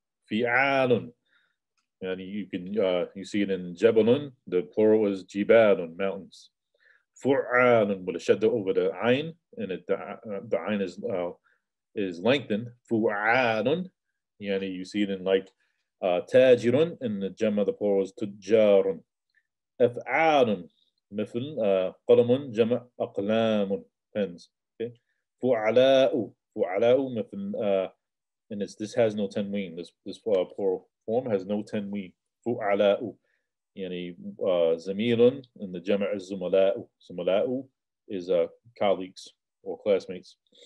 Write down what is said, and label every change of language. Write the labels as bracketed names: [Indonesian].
[English] Fi'alun, and you see it in jabalun, the plural is jibalun, mountains. Fu'alun with a shadda over the ayn, and the ayn is lengthened. Fu'alun, yani you see it in like tajirun, and the jama', the plural is tujjarun. [Arabic] Af'alun مثل قلم جمع أقلام, pens. [English] Okay. فعلاء مثل and this has no tanween. This plural form has no tanween. [Arabic] فعلاء يعني زميل, and the جمع is زملاء. [English] زملاء is colleagues or classmates.